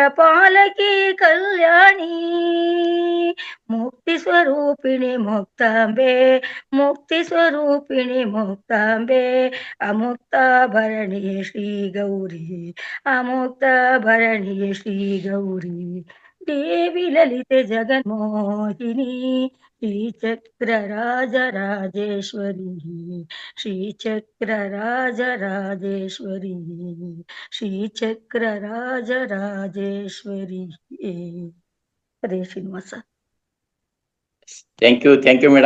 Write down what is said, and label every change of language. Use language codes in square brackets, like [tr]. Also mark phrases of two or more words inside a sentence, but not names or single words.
[kn] ಪಾಲಕಿ ಕಲ್ಯಾಣಿ, ಮುಕ್ತಿ ಸ್ವರೂಪಿಣಿ ಮುಕ್ತಾಂಬೆ, ಮುಕ್ತಿ ಸ್ವರೂಪಿಣಿ ಮುಕ್ತಾಂಬೆ, ಅಮುಕ್ತಾಭರಣಿ ಶ್ರೀ ಗೌರಿ, ಅಮುಕ್ತಾಭರಣಿ ಶ್ರೀ ಗೌರಿ, ದೇವಿ ಲಲಿತೆ ಜಗನ್ಮೋಹಿನಿ ಶ್ರೀಚಕ್ರ ರಾಜರಾಜೇಶ್ವರಿ, ಶ್ರೀಚಕ್ರ ರಾಜರಾಜೇಶ್ವರಿ, ಶ್ರೀಚಕ್ರ ರಾಜರಾಜೇಶ್ವರಿ. ಹರೇ ಶ್ರೀನಿವಾಸ. [en] thank you madam.